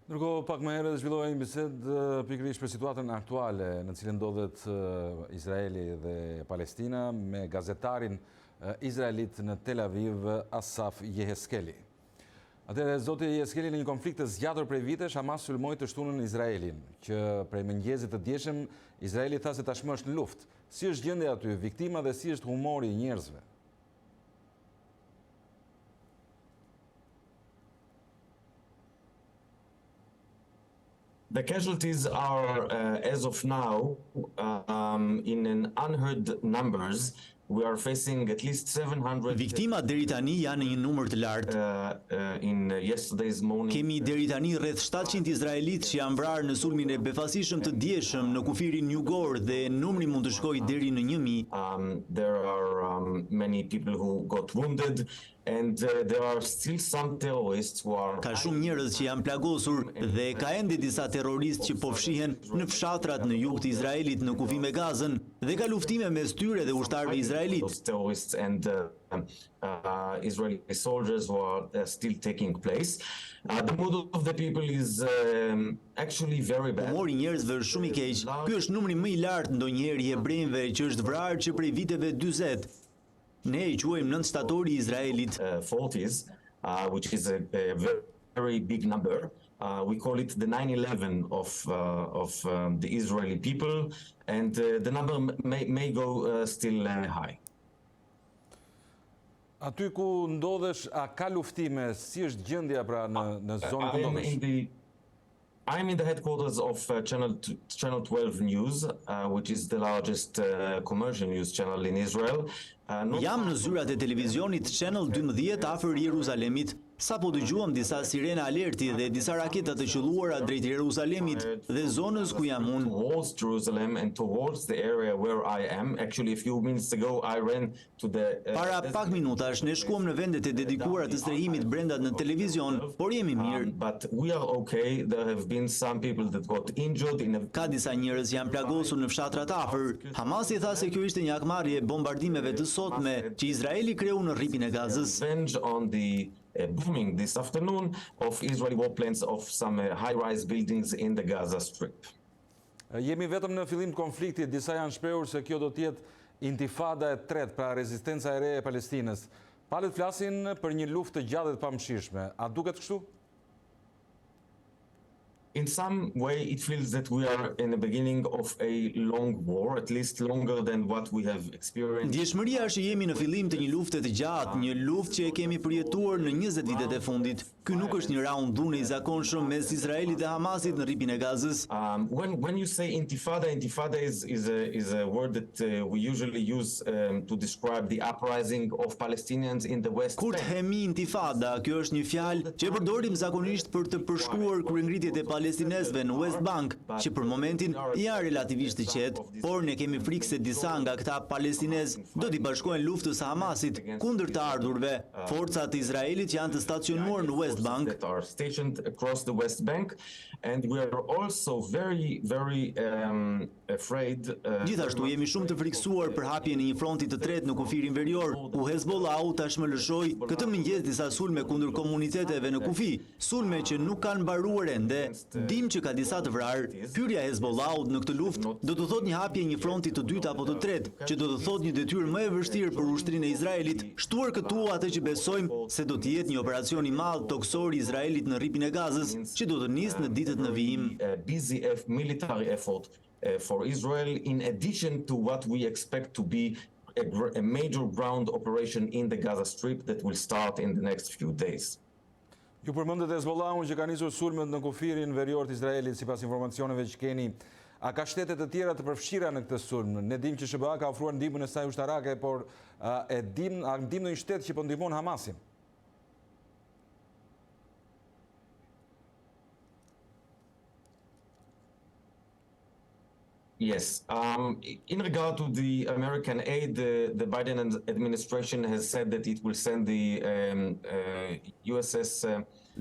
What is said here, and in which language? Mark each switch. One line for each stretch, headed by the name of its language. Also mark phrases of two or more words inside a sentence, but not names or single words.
Albanian: Ndërkohë, pak më herët zhvilloi një bisedë pikërisht për situatën aktuale në cilën ndodhet Izraeli dhe Palestina me gazetarin izraelit në Tel Aviv, Assaf Yeheskelly. Atëherë, zoti Yeheskelly, në një konflikt të zgjatur prej vitesh, Hamas sulmoi të shtunën Izraelin, që prej mëngjesit të dieshëm Izraeli tha se tashmë është në luftë. Si është gjendja aty, viktima dhe si është humori i njerëzve?
English: The casualties are, as of now, in an unheard numbers. We are facing at least 700.
Albanian: Viktimat deri tani janë në një numër të lartë.
English: In yesterday's morning.
Albanian: Kemi deri tani rreth 700 izraelit që janë vrarë në sulmin e befasishëm të dieshëm në kufirin jugor dhe numri mund të shkojë deri në 1000.
English: There are many people who got wounded. And there are still some terrorists who are.
Albanian: Ka shumë njerëz që janë plagosur dhe ka ende disa terroristë që po fshihen në fshatrat në jug të Izraelit në kufi me Gazën dhe ka luftime mes tyre dhe ushtarëve izraelit.
English: Those terrorists and Israeli soldiers who are still taking place. The mood of the people is actually very bad.
Albanian: Humori i njerëzve është shumë i keq. Ky është numri më i lartë ndonjëherë i hebrejve që është vrarë që prej viteve 40. Ne I quajmë nënt shtatori I Izraelit.
English: 40s, which is a very big number. We call it the 9/11 of the Israeli people, and the number may go still high.
Albanian: Aty ku ndodhesh, a ka luftime? Si është gjendja pra në zonën ku ndodhesh?
English: I'm in the headquarters of Channel 12 News, which is the largest commercial news channel in Israel.
Albanian: Jam në zyrat e televizionit Channel 12 afër Jeruzalemit. Sapo dëgjuam disa sirena alerti dhe disa raketa të qelluara drejt Jeruzalemit dhe zonës ku jam unë.
English: Towards Jerusalem and towards the area where I am. Actually, a few minutes ago I ran to the.
Albanian: Para pak minutash ne shkuam në vendet e dedikuara të strehimit brenda në televizion, por jemi mirë.
English: But we are okay. There have been some people that got injured in a.
Albanian: Ka disa njerëz janë plagosur në fshatrat afër. Hamasi tha se kjo ishte një akmarrje e bombardimeve të sotme që Izraeli kreu në rripin e Gazës.
English: Revenge on the bombing this afternoon of Israeli warplanes of some high-rise buildings in the Gaza Strip.
Albanian: Jemi vetëm në fillim të konfliktit, disa janë shprehur se kjo do të jetë intifada e tretë, pra rezistenca e re e Palestinës. Palët flasin për një luftë të gjatë dhe të pamëshirshme. A duket kështu?
English: In some way, it feels that we are in the beginning of a long war, at least longer than what we have experienced.
Albanian: Ndjeshmëria është që jemi në fillim të një lufte të gjatë, një luftë që e kemi përjetuar në 20 vitet e fundit. Ky nuk është një raund dhune I zakonshëm mes Izraelit dhe Hamasit në rripin e Gazës.
English: When you say intifada is a word that we usually use to describe the uprising of Palestinians in the West
Albanian: Kur themi intifada, kjo është një fjalë që e përdorim zakonisht për të përshkruar kryengritjet e palestinezëve në West Bank, që për momentin janë relativisht të qetë, por ne kemi frikë se disa nga këta palestinezë do t'i bashkojnë luftës së Hamasit kundër të ardhurve. Forcat e Izraelit janë të stacionuar në West Bank.
English: That are stationed across the West Bank, and we are also very afraid.
Albanian: Gjithashtu jemi shumë të friksuar për hapjen e një fronti të tretë në kufirin verior, ku Hezbollahu tashmë lëshoi këtë mëngjes disa sulme kundër komuniteteve në kufi, sulme që nuk kanë mbaruar ende. Dim që ka disa të vrarë. Hyrja e Hezbollahut në këtë luftë do të thotë një hapje një fronti të dytë apo të tretë, që do të thotë një detyrë më e vështirë për ushtrinë e Izraelit, shtuar këtu atë që besojmë se do të jetë një operacion I madh toksor I Izraelit në rripin e Gazës, që do të nisë në ditët në vijim.
English: Busy military effort for Israel, in addition to what we expect to be a major ground operation in the Gaza Strip that will start in the next few days.
Albanian: Ju përmendet Hezbollahun që ka nisur sulmet në kufirin verior të Izraelit sipas informacioneve që keni. A ka shtete të tjera të përfshira në këtë sulm? Ne dim që SBA ka ofruar ndihmën e saj ushtarake, por a dim ndonjë shtet që po ndihmon Hamasin?
English: Yes. In regard to the American aid, the Biden administration has said that it will send the USS.